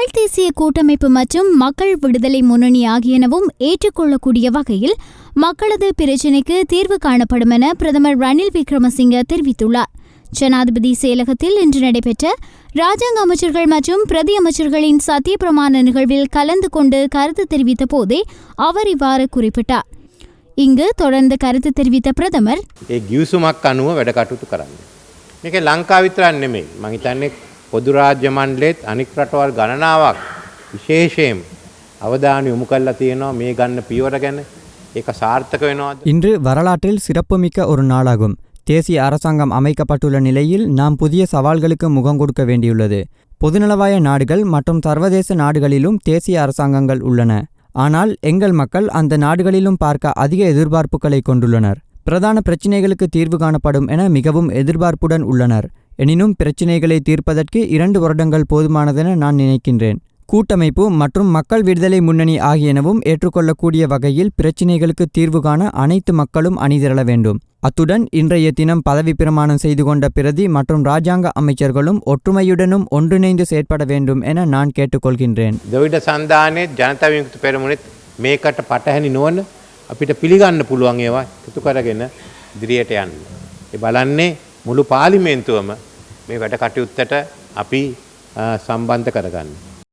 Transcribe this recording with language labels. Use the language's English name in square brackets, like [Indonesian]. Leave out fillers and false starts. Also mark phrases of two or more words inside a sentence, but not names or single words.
[Tamil] தேசிய கூட்டமைப்பு மற்றும் மக்கள் விடுதலை முன்னணி ஆகியனவும் ஏற்றுக்கொள்ளக்கூடிய வகையில் மக்களது பிரச்சினைக்கு தீர்வு காணப்படும் என பிரதமர் ரணில் விக்ரமசிங்க தெரிவித்துள்ளார். ஜனாதிபதி செயலகத்தில் இன்று நடைபெற்ற ராஜாங்க அமைச்சர்கள் மற்றும் பிரதி அமைச்சர்களின் சத்தியப்பிரமாண நிகழ்வில் கலந்து கொண்டு கருத்து தெரிவித்த போதே அவர் இவ்வாறு குறிப்பிட்டார். இங்கு தொடர்ந்து கருத்து தெரிவித்த பிரதமர், [Sinhala] ගිවිසුමක් අනුව වැඩ කටයුතු කරන්න. මේක ලංකාව විතරක් නෙමෙයි. මම හිතන්නේ පොදු රාජ්‍ය මණ්ඩලෙත් අනික් රටවල් ගණනාවක් විශේෂයෙන් අවධානය යොමු කරලා තියෙනවා මේ ගන්න පියවර ගැන. ඒක සාර්ථක වෙනවද? [Tamil] இன்று வரலாற்றில் சிறப்புமிக்க ஒரு நாளாகும். தேசிய அரசாங்கம் அமைக்கப்பட்டுள்ள நிலையில் நாம் புதிய சவால்களுக்கு முகம் கொடுக்க வேண்டியுள்ளது. பொதுநலவாய நாடுகள் மற்றும் சர்வதேச நாடுகளிலும் தேசிய அரசாங்கங்கள் உள்ளன. ஆனால் எங்கள் மக்கள் அந்த நாடுகளிலும் பார்க்க அதிக எதிர்பார்ப்புகளை கொண்டுள்ளனர். பிரதான பிரச்சினைகளுக்கு தீர்வு காணப்படும் என மிகவும் எதிர்பார்ப்புடன் உள்ளனர். எனினும் பிரச்சினைகளை தீர்ப்பதற்கு 2 வருடங்கள் போதுமானதென நான் நினைக்கின்றேன். கூட்டமைப்பு மற்றும் மக்கள் விடுதலை முன்னணி ஆகியனவும் ஏற்றுக்கொள்ளக்கூடிய வகையில் பிரச்சினைகளுக்கு தீர்வு காண அனைத்து மக்களும் அணிதிரள வேண்டும். அத்துடன் இன்றைய தினம் பதவி பிரமாணம் செய்து கொண்ட பிரதி மற்றும் ராஜாங்க அமைச்சர்களும் ஒற்றுமையுடனும் ஒன்றிணைந்து செயற்பட வேண்டும் என நான் கேட்டுக்கொள்கின்றேன். [Sinhala] ද්‍රවිඩ සන්ධානයේ ජනතා විමුක්ති පෙරමුණෙත් මේකට පටහැනි නොවන අපිට පිළිගන්න පුළුවන් ඒවා එකතු කරගෙන ඉදිරියට යන්න. ඒ බලන්නේ මුළු පාර්ලිමේන්තුවම මේ වැඩ කටයුත්තට අපි සම්බන්ධ කරගන්න.